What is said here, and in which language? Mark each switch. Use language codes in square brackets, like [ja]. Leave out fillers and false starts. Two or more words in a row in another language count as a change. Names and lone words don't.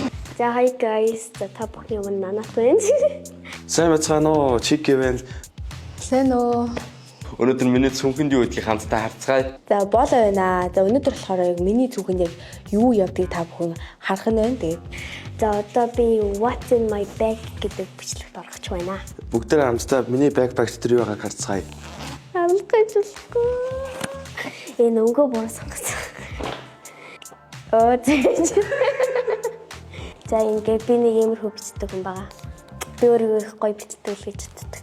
[mn] За [en] hi guys, [mn] та бүхний өмнө Нанат байна. Сайн байцгаана уу? Чики байна. Сайн уу. Өнөөдөр миний цүнхэнд юу гэдгийг хамтдаа харцгаая. За боолой байна. За өнөөдөр болохоор яг миний цүнхэнд яг юу явдгийг та бүхэн харах нь байна. Тэгээд За одоо би [en] What's in my bag [mn] гэдэг бичлэгт орох ч байна. Бүгдээ хамтдаа миний backpack дээр юу байгааг харцгаая. Амлахгүй. Энэ өнгөө бүр сонгоцсон. За ингээд би нэг иймэрхүү бичдэг хүн байгаа. Би өөрөө их гоё бичдэг л гэж боддог.